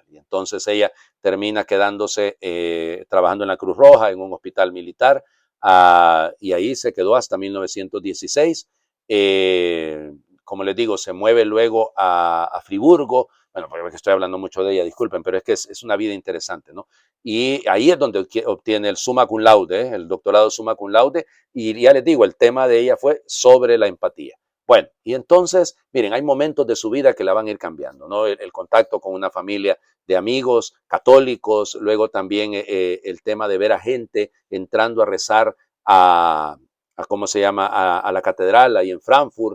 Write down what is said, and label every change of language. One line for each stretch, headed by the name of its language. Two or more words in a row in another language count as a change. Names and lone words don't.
Spanish: Y entonces ella termina quedándose trabajando en la Cruz Roja, en un hospital militar, y ahí se quedó hasta 1916. Como les digo, se mueve luego a Friburgo. Bueno, porque estoy hablando mucho de ella, disculpen, pero es que es una vida interesante, ¿no? Y ahí es donde obtiene el
Latin: summa cum laude,
Spanish: el doctorado
Latin: summa cum laude,
Spanish: y ya les digo, el tema de ella fue sobre la empatía. Bueno, y entonces, miren, hay momentos de su vida que la van a ir cambiando, ¿no? El contacto con una familia de amigos católicos, luego también el tema de ver a gente entrando a rezar ¿cómo se llama?, a la catedral ahí en Frankfurt.